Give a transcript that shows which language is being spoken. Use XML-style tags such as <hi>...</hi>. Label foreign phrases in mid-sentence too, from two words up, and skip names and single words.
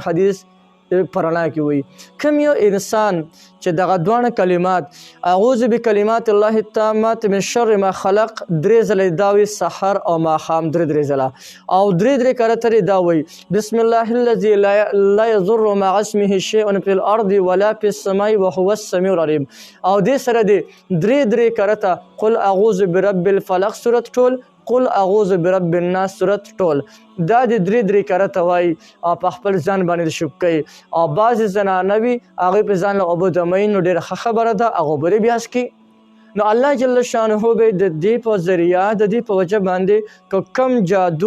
<ps>حدیث پرانا کې وي کوم یو انسان چې دغه دواړه کلمات</ps> <ar>اعوذ بکلمات الله التامات من شر ما خلق</ar> <ps>درې ځله دا وي سحر او ماښام درې ځله او درې کرته دا وي</ps> <ar>بسم الله الذي لا يضر مع اسمه شيء في الارض ولا في السماء وهو السميع العليم</ar> <ps>او دې سره دې درې کرته</ps> <ar>قل اعوذ برب الفلق</ar> <ps>سورت ټول</ps> <ar>قل اعوذ برب الناس</ar> <ps>سورت ټول دا د درې کرته وایي او په خپل ځان باندې شوک کوي او بعضې زنانه وي هغوی په ځان له اوبه دموي نو ډېره ښه خبره ده هغه اوبه بیاس کړي نو</ps> <ar>الله جل شانه</ar> <ps>به د دې په ذریعه د دې په وجه باندې که کم جادو</ps>